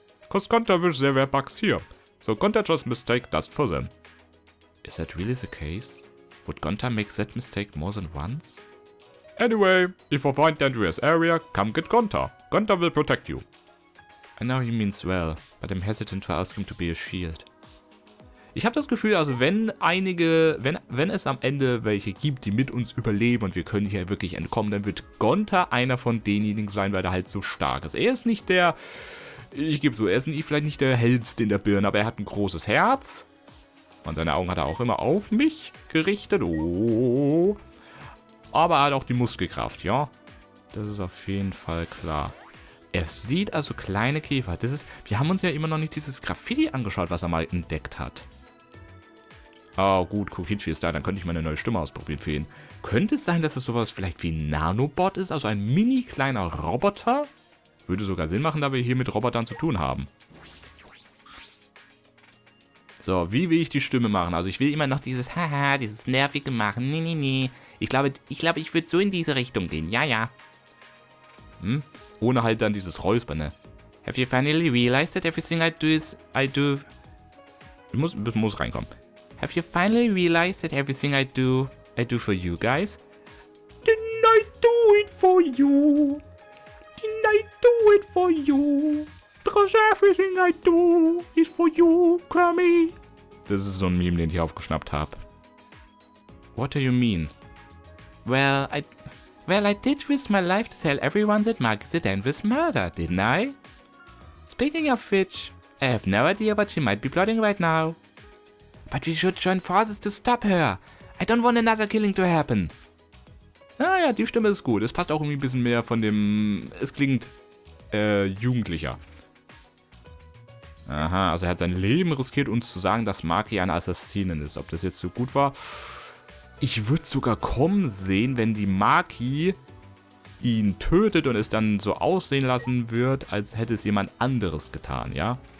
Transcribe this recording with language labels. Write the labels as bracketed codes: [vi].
[en] Cause Gonta wish there were bugs here. So Gonta just mistake dust for them. Is that really the case? Would Gonta make that mistake more than once? Anyway, if you find dangerous area, come get Gonta. Gonta will protect you. I know he means well, but I'm hesitant to ask him to be a shield. [de] Ich habe das Gefühl, also wenn es am Ende welche gibt, die mit uns überleben und wir können hier wirklich entkommen, dann wird Gonta einer von denjenigen sein, weil er halt so stark ist. Er ist nicht der, ich gebe so, er ist vielleicht nicht der hellste in der Birne, aber er hat ein großes Herz. Und seine Augen hat er auch immer auf mich gerichtet. Oh. Aber er hat auch die Muskelkraft, ja. Das ist auf jeden Fall klar. Er sieht also kleine Käfer. Wir haben uns ja immer noch nicht dieses Graffiti angeschaut, was er mal entdeckt hat. Oh gut, Kokichi ist da, dann könnte ich meine neue Stimme ausprobieren für ihn. Könnte es sein, dass es sowas vielleicht wie ein Nanobot ist, also ein mini kleiner Roboter? Würde sogar Sinn machen, da wir hier mit Robotern zu tun haben. So, wie will ich die Stimme machen? Also ich will immer noch dieses Haha, dieses Nervige machen. Nee. Ich glaube, ich würde so in diese Richtung gehen. Ja. Ohne halt dann dieses Räuspern, ne? [en] Have you finally realized that everything I do... [de] Muss reinkommen. [en] Have you finally realized that everything I do for you guys? Didn't I do it for you? Didn't I do it for you? Because everything I do is for you, Krummy. [de] Das ist so ein Meme, den ich aufgeschnappt habe. [en] What do you mean? Well, I did risk my life to tell everyone that Marcus Sedan was murdered, didn't I? Speaking of which, I have no idea what she might be plotting right now. But we should join forces to stop her. I don't want another killing to happen. [de] Ja, die Stimme ist gut. Es passt auch irgendwie ein bisschen mehr von dem... Es klingt jugendlicher. Aha, also er hat sein Leben riskiert, uns zu sagen, dass Maki eine Assassinin ist. Ob das jetzt so gut war? Ich würde sogar kommen sehen, wenn die Maki ihn tötet und es dann so aussehen lassen wird, als hätte es jemand anderes getan, ja?